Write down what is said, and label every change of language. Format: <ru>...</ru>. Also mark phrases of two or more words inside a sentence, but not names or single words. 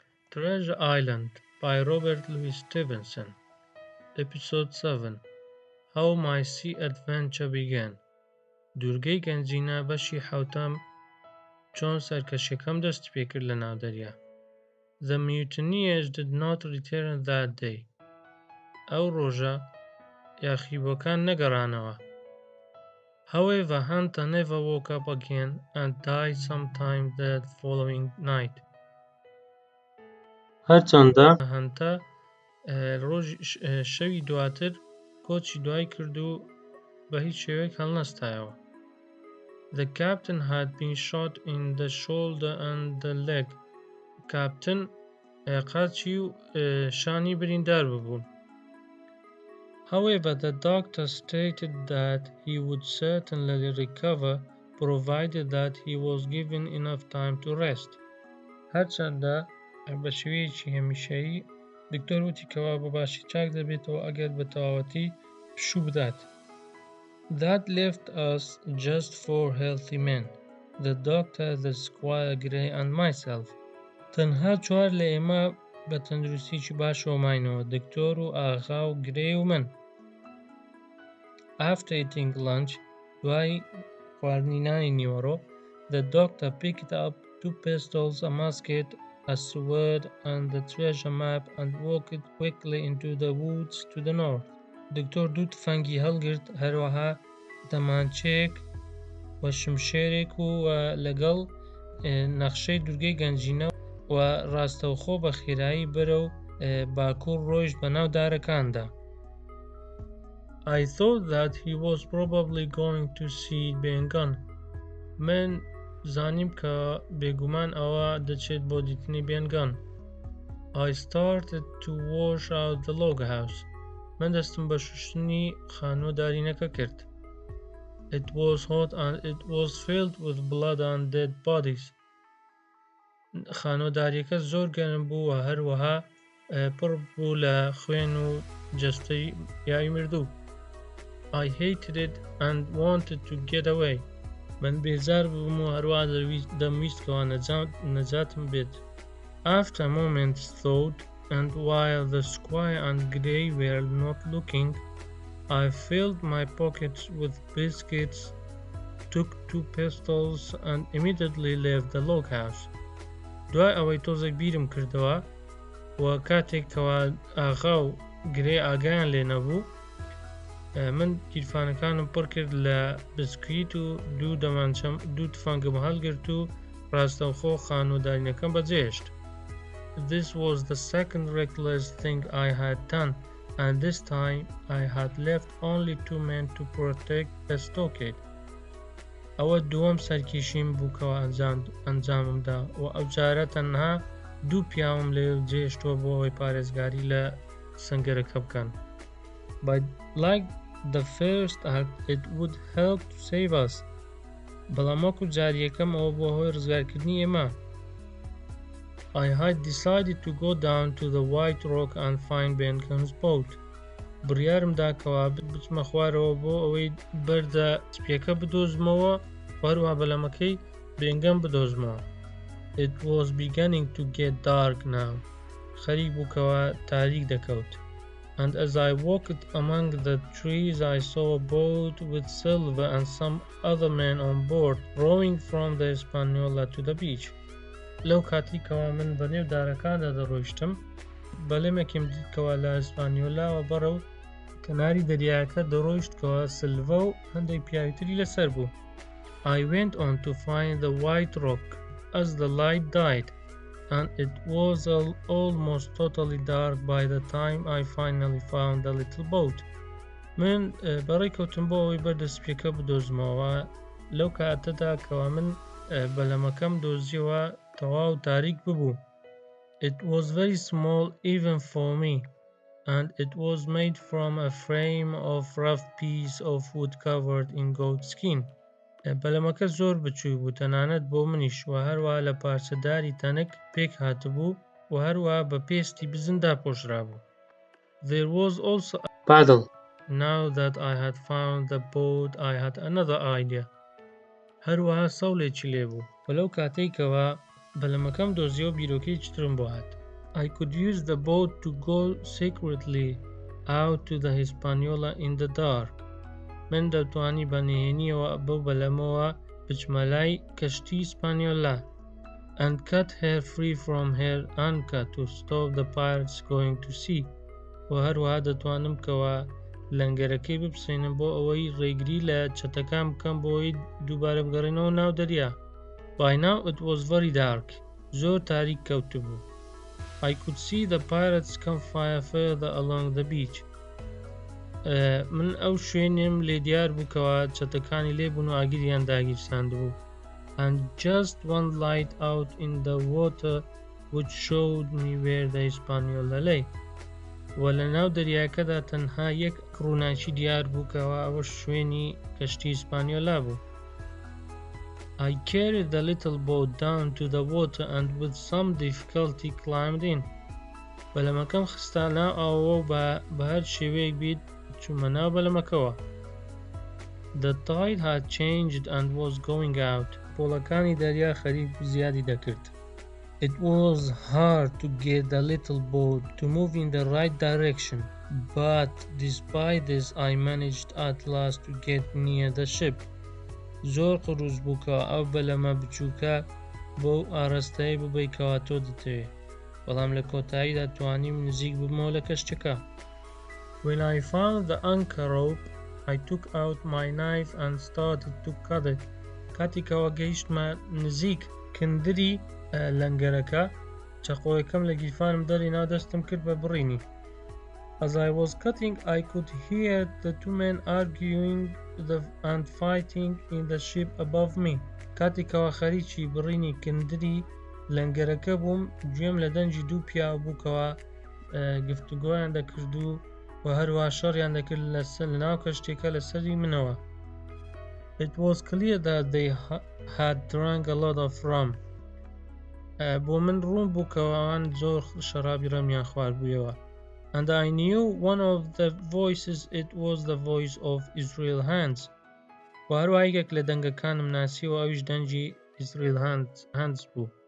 <en>Treasure Island by Robert Louis Stevenson. Episode 7 How My Sea Adventure Began.</en> <ckb>دورگەی گەنجینە بەشی حەوتەم چۆن سەرکەشیەکەم دەست پێ کرد لە ناو دەریا.</ckb> <en>The mutineers did not return that day.</en> <ckb>ئەو ڕۆژە یاخیبووەکان نەگەڕانەوە.</ckb> <en>However, Hunter never woke up again and died sometime that following night.</en> <ckb>هەرچەندە هەنتە شەوی دواتر کۆچی دوای کرد و بە هیچ شێوەیەک هەڵنەستایەوە.</ckb> <en>The captain had been shot in the shoulder and the leg.</en> <ckb>کاپتن قاچی و شانی بریندار ببوون.</ckb> <en>However, the doctor stated that he would certainly recover provided that he was given enough time to rest.</en> <ckb>هەرچەندە بە شێوەیەکی هەمیشەیی دکتۆر وتی کەوا بە باشی چاک دەبێتەوە ئەگەر بە تەواوەتی پشوو بدات.</ckb> <en>That left us just four healthy men, the doctor, the Squire Grey and myself.</en> <ckb>تەنها چوار لە ئێمە بە تەندروستیی باشەوە ماینەوە، دکتۆر و ئاغا و گرێی و من.</ckb> <en>After eating lunch,</en> <ckb>دوای خواردنی نانی نیوەڕۆ,</ckb> <en>the doctor picked up 2 pistols, a musket, a sword and the treasure map and walked quickly into the woods to the north.</en> <ckb>دکتۆر دوو تفەنگی هەڵگرت، هەروەها دەمانچەیەک و شمشێرێک و لەگەڵ نەخشەی دورگەی گەنجینە و ڕاستەوخۆ بە خێرایی بەرەو باکوور ڕۆیشت بەناو دارەکاندا.</ckb> <en>I thought that he was probably going to see بێنگان.</en> <ckb>من زانیم کە بێگومان ئەوە دەچێت بۆ دیتنی بێنگان.</ckb> <en>I started to wash out the log house.</en> <ckb>من دەستم بە شوشتنی خانووە دارینەکە کرد.</ckb> <en>It was hot and it was filled with blood and dead bodies.</en> <ckb>خانووە داریەکە زۆر گەرم بوو و هەروەها پڕ بوو لە خوێن و جەستەی یاوی مردوو.</ckb> <en>I hated it and wanted to get away.</en> <ckb>من بێزار بووم و هەروەها دەمویستکەوە نەجاتم بێت.</ckb> <en>After a moment's thought, and while the Squire and Grey were not looking, I filled my pockets with biscuits, took 2 pistols, and immediately left the log house.</en> <ckb>دوای ئەوەی تۆزێک بیرم کردەوە و کاتێکەوە ئاغا و گرێ ئاگایان لێ نەبوو، من گیرفانەکانم پڕ کرد لە بسکویت و دوو تفەنگم هەڵگرت و ڕاستەوخۆ خانوودارینەکەم بەجێهێشت.</ckb> <en>This was the second reckless thing I had done, and this time I had left only 2 men to protect the stockade.</en> <ckb>ئەوە دووەم سەرکێشیم بوو کەوە ئەنجاممدا و ئەو جارە تەنها 2 پیاوم لێ جێهێشتووە بۆ ئەوەی پارێزگاری لە سەنگەرەکە بکەن.</ckb> <en>But like the first act, it would help to save us.</en> <ckb>بەڵام وەکو جاریەکەم ئەوە بۆ هۆی ڕزگارکردنی ئێمە.</ckb> <en>I had decided to go down to the White Rock and find Benken's boat.</en> <ckb>بڕیارمدا کەوا بچمە خوارەوە بۆ ئەوەی بەردە سپیەکە بدۆزمەوە و هەروەها بەلەمەکەی بێنگەم بدۆزمەوە.</ckb> <en>It was beginning to get dark now.</en> <ckb>خەریک بوو کەوا تاریک دەکەوت.</ckb> <en>And as I walked among the trees, I saw a boat with Silver and some other men on board rowing from the Hispaniola to the beach.</en> <ckb>لەو کاتێکەوە من بەنێو دارەکاندا دەڕۆیشتم، بەلەمێکم دیتکەوە لە ئیسپانیۆلاوە بەرەو کەناری دەریاکە دەڕۆیشتکەوە سلڤە و هەندێک پیاویتری لەسەر بوو.</ckb> <en>I went on to find the White Rock as the light died, and it was almost totally dark by the time I finally found the little boat.</en> <ckb>من بەڕێکەوتم بۆ ئەوەی بەردەستپێکە بدۆزمەوە لەو کاتەدا کەوا من بەلەمەکەم دۆزیەوە تەواو تاریک ببوو.</ckb> <en>It was very small even for me, and it was made from a frame of rough piece of wood covered in goat skin.</en> <ckb>بەلەمەکە زۆر بچووی بوو تەنانەت بۆ منیش و هەروەها لە پارچەداری تەنک پێک هاتبوو و هەروەها بە پێستی بزندا پۆشرابوو.</ckb> <en>There was also a paddle. Now that I had found the boat, I had another idea.</en> <ckb>هەروەها سەوڵێکی لێبوو و لەو کاتێکەوە بەلەمەکەم دۆزیەوە بیرۆکەی چترم بۆ هات.</ckb> <en>I could use the boat to go secretly out to the Hispaniola in the dark.</en> <ckb>من دەتوانی بە نهێنیەوە بەو بەلەمەوە بچمە لای کەشتی ئیسپانیۆلا</ckb> <en>and cut her free from her anchor to stop the pirates going to sea.</en> <ckb>و هەروەها دەتوانم کەوە لەنگەرەکەی بپسێنم بۆ ئەوەی ڕێگری لە چەتەکان بکەم بۆی دووبارە بگەڕێنەوە ناو دەریا.</ckb> <en>By now it was very dark.</en> <ckb>زۆر تاریک کەوتبوو.</ckb> <en>I could see the pirates campfire further along the beach.</en> <ckb>من ئەو شوێنێم لێ دیار بوو کەوە چەتەکانی لێبوون و ئاگریان داگیرساندبوو.</ckb> <en>And just one light out in the water which showed me where the Hispaniola lay.</en> <ckb>و لە ناو دەریاکەدا تەنها یەک ڕووناچی دیار بوو کەوە ئەوە شوێنی کەشتی ئیسپانیۆلا بوو.</ckb> <en>I carried the little boat down to the water and with some difficulty climbed in.</en> <ckb>بەلەمەکەم خستە ناو ئاوەوە و بە هەر شێوەیەک بیت چوومە ناو بەلەمەکەوە.</ckb> <en>The tide had changed and was going out.</en> <ckb>پۆڵەکانی دەریا خەریک زیادی دەکرد.</ckb> <en>It was hard to get the little boat to move in the right direction, but despite this I managed at last to get near the ship.</en> <ckb>زۆر قڕوز بووکەوە ئەو بەلەمە بچووکە بۆ ئاڕاستەی ببەیکەوە تۆ دەتەوێت، بەڵام لە کۆتاییدا توانیم نزیک ببمەوە لە کەشتەکە.</ckb> <en>When I found the anchor rope, I took out my knife and started to cut it.</en> <ckb>کاتی کەوە گەیشتمە نزیک کندری لەنگەرەکە، چەقۆیەکەم لە گیرفانم دەرێنا دەستم کرد بە بڕینی.</ckb> <en>As I was cutting, I could hear the two men arguing and fighting in the ship above me.</en> <ckb>کاتی کەوە خەریکی بڕینی کندری لەنگەرەکە بووم، گوێم لە دەنجی دوو پیا بووکەوە گفتوگۆیان دەکرد و هەروە شەڕیان دەکرد لەناو کەشتێکە لەسەری منەوە.</ckb> <en>It was clear that they had drunk a lot of rum.</en> <ckb>بۆ من ڕوون بوو کەوە ئەوان زۆر شەرابی ڕەمیان خواردبوویەوە.</ckb> <en>And I knew one of the voices, it was the voice of Israel Hands.</en> <ckb>و هەروە یەکێک لە دەنگەکانم ناسیەوە، ئەویش دەنجی Israel Hands بوو.</ckb>